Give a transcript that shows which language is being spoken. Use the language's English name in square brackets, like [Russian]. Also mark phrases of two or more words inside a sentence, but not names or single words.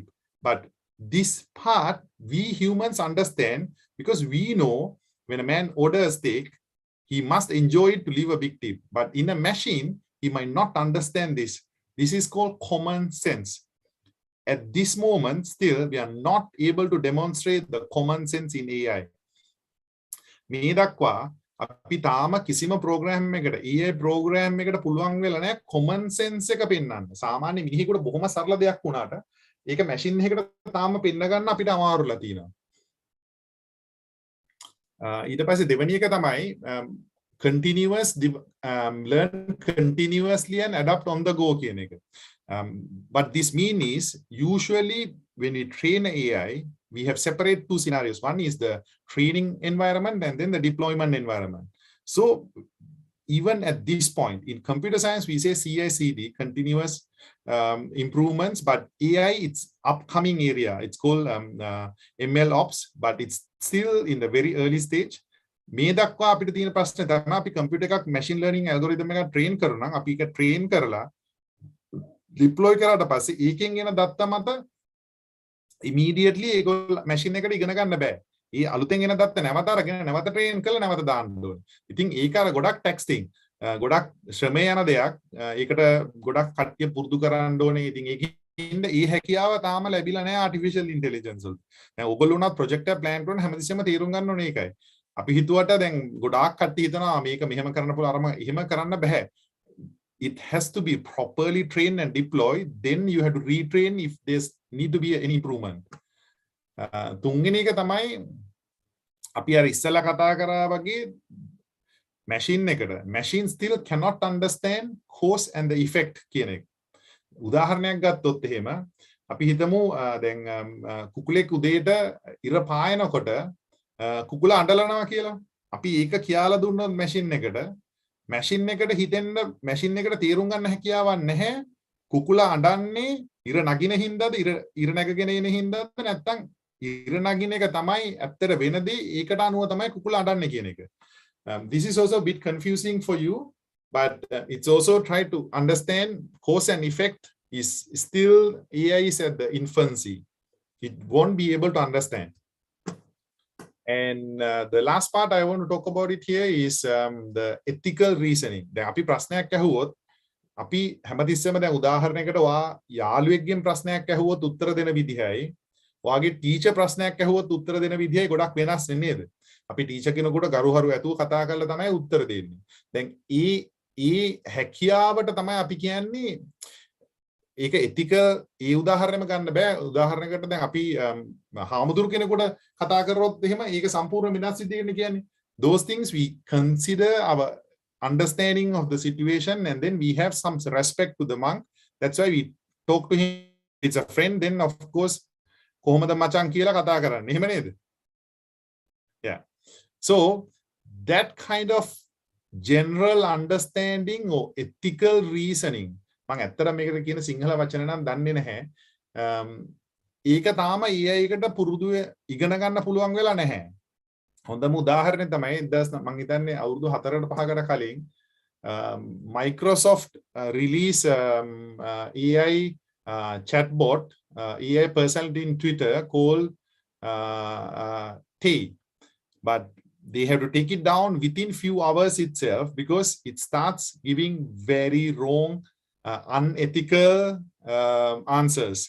[English] But this part, we humans understand because we know when a man orders a steak, he must enjoy it to leave a big tip. But in a machine, he might not understand this. This is called common sense. At this moment, still, we are not able to demonstrate the common sense in AI. [Sinhala] මේ දක්වා අපි තාම කිසිම ප්‍රෝග්‍රෑම් එකකට AI ප්‍රෝග්‍රෑම් එකට පුළුවන් වෙලා නැහැ [English] common sense [Sinhala] එක පෙන්වන්න. සාමාන්‍ය මිනිහෙකුට බොහොම සරල දෙයක් වුණාට ඒක මැෂින් එකකට තාම පෙන්න ගන්න අපිට අමාරුලා තියෙනවා. ඊට පස්සේ දෙවෙනි එක තමයි [English] learn continuously and adapt on the go [Sinhala] කියන එක. [English] But this means is usually when we train AI, we have separate two scenarios. One is the training environment and then the deployment environment. So even at this point in computer science, we say CI/CD, continuous improvements, but AI, it's upcoming area. It's called ML ops, but it's still in the very early stage. [Sinhala] මේ දක්වා අපිට තියෙන ප්‍රශ්නේ තමයි අපි කම්පියුටර් එකක් [English] machine learning algorithm [Sinhala] එකක් train කරනවා නම් අපි ඒක train කරලා deploy කරාට පස්සේ ඒකෙන් එන දත්ත මත immediately ඒක machine එකට ඉගෙන ගන්න බෑ. ඒ අලුතෙන් එන දත්ත නැවත අරගෙන නැවත train කරලා නැවත දාන්න ඕනේ. ඉතින් ඒක අර ගොඩක් taxing ගොඩක් ශ්‍රමය යන දෙයක්. ඒකට ගොඩක් කට්ටිය පුරුදු කරන්න ඕනේ. ඉතින් ඒකින්ද ඒ හැකියාව තාම ලැබිලා නැහැ [English] artificial intelligence [Sinhala] වලට. දැන් ඔයගොල්ලෝ උනත් project එක plan කරන හැමතිස්සෙම තීරුම් ගන්න ඕනේ ඒකයි. අපි හිතුවට දැන් ගොඩාක් කට්ටිය හිතනවා මේක මෙහෙම කරන්න පුළුවන් අරම එහෙම කරන්න බෑ. [English] It has to be properly trained and deployed. Then you have to retrain if there's need to be any improvement. [Sinhala] තුන්වෙනි එක තමයි අපි අර ඉස්සෙල්ලා කතා කරා වගේ machine එකට [English] machine still cannot understand cause and the effect [Sinhala] කියන එක. උදාහරණයක් ගත්තොත් එහෙම අපි හිතමු දැන් කුකුලෙක් උදේට ඉර පායනකොට කුකුලා අඬලනවා කියලා. අපි ඒක කියලා දුන්නොත් machine එකට හිතෙන්න machine එකට තීරුම් ගන්න හැකියාවක් නැහැ. කුකුලා අඬන්නේ ඉර නගින හින්දාද ඉර නැගගෙන එන හින්දාද නැත්නම් ඉර නගින එක තමයි ඇත්තට වෙනදී ඒකට අනුව තමයි කුකුලා අඬන්නේ කියන එක. [English] This is also a bit confusing for you, but it's also try to understand cause and effect is still AI is at the infancy. It won't be able to understand. And the last part I want to talk about it here is the ethical reasoning. [Sinhala] දැන් අපි ප්‍රශ්නයක් අහුවොත් අපි හැමතිස්සෙම දැන් උදාහරණයකට වා යාළුවෙක්ගෙන් ප්‍රශ්නයක් අහුවොත් උත්තර දෙන විදිහයි වාගේ ටීචර් ප්‍රශ්නයක් අහුවොත් උත්තර දෙන විදිහයි ගොඩක් වෙනස් නේද? අපි ටීචර් කෙනෙකුට ගරුහරු ඇතුව කතා කරලා තමයි උත්තර දෙන්නේ. දැන් ඒ හැකියාවට තමයි අපි කියන්නේ ඒක ethical ඒ උදාහරණයම ගන්න බෑ. උදාහරණයකට දැන් අපි හාමුදුරු කෙනෙකුට කතා කරොත් එහෙම ඒක සම්පූර්ණ වෙනස් විදිහකට කියන්නේ. [English] Those things we consider our understanding of the situation and then we have some respect to the monk. That's why we talk to him. It's a friend, then of course [Sinhala] කොහොමද මචං කියලා කතා කරන්නේ. එහෙම නේද? [English] Yeah. So that kind of general understanding or ethical reasoning [Sinhala] මම ඇත්තට මේකට කියන සිංහල වචන නම් දන්නේ නැහැ. ඒක තාම AI එකට පුරුදු ඉගෙන ගන්න පුළුවන් වෙලා නැහැ. හොඳම උදාහරණය තමයි මම හිතන්නේ අවුරුදු 4කට 5කට කලින් [English] Microsoft release AI chatbot AI personality in Twitter called Tay, but they have to take it down within few hours itself because it starts giving very wrong, unethical answers.